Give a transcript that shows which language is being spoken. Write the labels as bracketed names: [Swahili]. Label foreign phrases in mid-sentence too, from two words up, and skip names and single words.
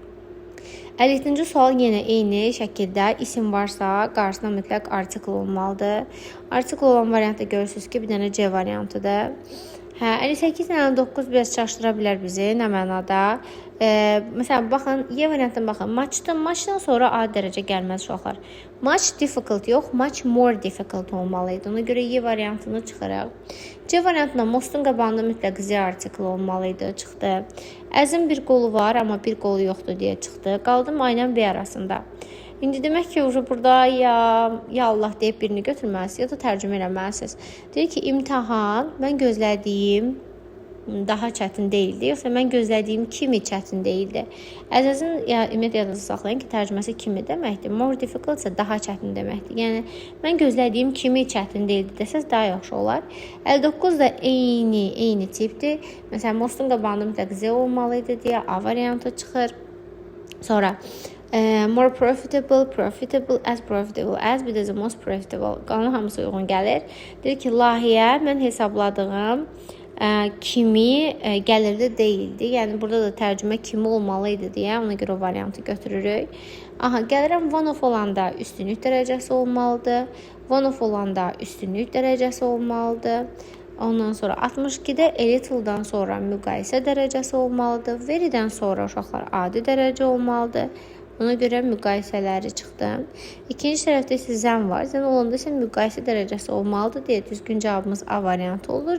[Azerbaijani] 57-ci sual yenə eyni şəkildə isim varsa qarşısına mütləq artikl olmalıdır. Artikl olan variantda görürsünüz ki, bir dənə C variantıdır. 58 ilə 9 biraz çaşdıra bilər bizi, nə mənada? Məsələn, baxın, Y variantına baxın. Muchdan sonra A dərəcə gəlməz uşaqlar. [English] Much difficult yox, much more difficult olmalıydı. [Azerbaijani] Ona görə Y variantını çıxırıq. C variantında mostun qabağında mütləq Z artiklı olmalıydı, çıxdı. Əzin bir qolu var, amma bir qolu yoxdur deyə çıxdı. Qaldım A ilə B arasında. İndi demək ki, burada [Arabic] ya Allah [Azerbaijani] deyib birini götürməlisiniz, ya da tərcümə eləməlisiniz. Deyir ki, imtahan mən gözlədiyim daha çətin deyildi, yoxsa mən gözlədiyim kimi çətin deyildi. Əzəzin ümumiyyətlə yadınızda saxlayın ki, tərcüməsi kimi deməkdir. [English] More difficult [Azerbaijani] isə daha çətin deməkdir. Yəni, mən gözlədiyim kimi çətin deyildi desəz daha yaxşı olar. 59 da eyni tipdir. Məsələn, mostun qabağında mütləq Z olmalıydı deyə A variantı çıxır. Sonra [English] more profitable, [Azerbaijani] as bir də [English] the most profitable. [Azerbaijani] Qanun hamısı uyğun gəlir. Deyir ki, layihə mən hesabladığım kimi gəlirli deyildi. Yəni burada da tərcümə kimi olmalı idi deyə ona görə o variantı götürürük. Aha, gəlirəm [English] one of [Azerbaijani] olanda üstünlük dərəcəsi olmalıdır. [English] One of [Azerbaijani] olanda üstünlük dərəcəsi olmalıdır. Ondan sonra 62-də [English] a little- [Azerbaijani] dan sonra müqayisə dərəcəsi olmalıdır. Very-dən sonra uşaqlar adi dərəcə olmalıdır. Ona görə müqayisələri çıxdı. İkinci tərəfdə isə zən var. Zən olanda isə müqayisə dərəcəsi olmalıdır deyə düzgün cavabımız A variantı olur.